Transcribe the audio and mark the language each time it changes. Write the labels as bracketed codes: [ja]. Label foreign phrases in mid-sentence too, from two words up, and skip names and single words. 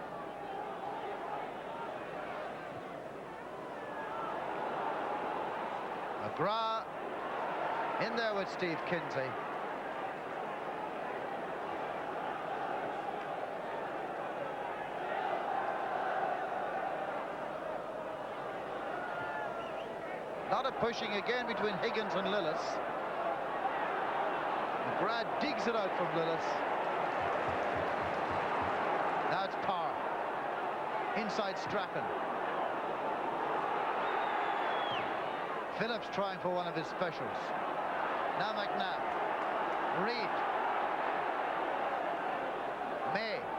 [en] McGrath in there with Steve Kinsey. A lot of pushing again between Higgins and Lillis. McGrath digs it out from Lillis. Now it's Parr. Inside Strachan. Phillips trying for one of his specials. Now McNabb. Reid. May.